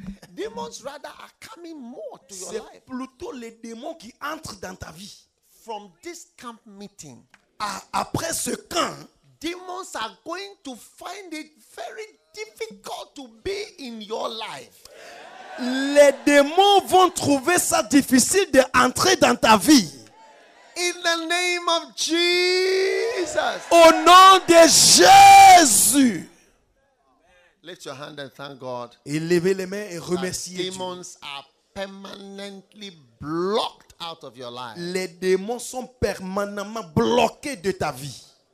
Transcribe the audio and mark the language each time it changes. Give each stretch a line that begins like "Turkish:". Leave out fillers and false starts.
English: Demons rather are coming more to
French: C'est
English: your life.
French: C'est plutôt les démons qui entrent dans ta vie.
English: From this camp meeting.
French: Après ce camp,
English: demons are going to find it very difficult to be in your life.
French: Les démons vont trouver ça difficile d'entrer dans ta vie.
English: In the name of Jesus.
French: Au nom de Jésus.
English: Lift your hand and thank God.
French: Élevez les mains et remerciez Dieu.
English: Demons are permanently blocked. Out of your life.
French: Les démons sont permanemment bloqués de ta vie.